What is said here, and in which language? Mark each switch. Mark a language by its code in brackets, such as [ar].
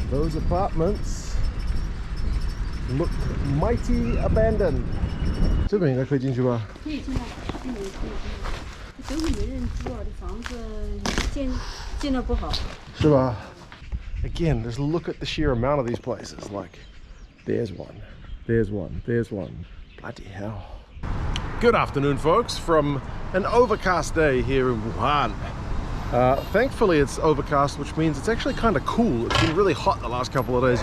[en] Those apartments look mighty abandoned. [zh] 这边应该可以进去吧？可以进来，进来可以进来。都是没人住啊，这房子建得不好。是吧？ [en] Again, just look at the sheer amount of these places. Like, there's one, there's one, there's one. Bloody hell. Good afternoon, folks, from an overcast day here in Wuhan. Thankfully it's overcast, which means it's actually kind of cool. It's been really hot the last couple of days.